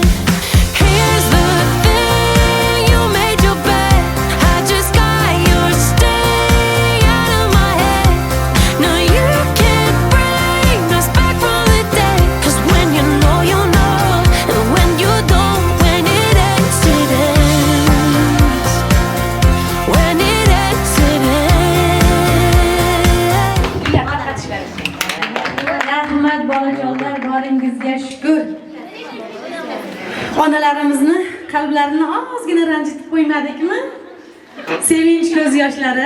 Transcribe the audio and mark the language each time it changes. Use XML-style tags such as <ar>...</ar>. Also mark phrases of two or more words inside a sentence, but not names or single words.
<en>Here's the thing, you made your bed, I just got your stay out of my head. No, you can't bring us back from the dead. 'Cause when you know, you know, and when you don't, when it ends, it ends. When it ends, it ends.</en> <uz>Rahmat bolajonlar, boringizga shukr. Onalarimizni qalblarini ozgina ranjitib qo'ymadikmi? Sevinch ko'z yoshlari.</uz>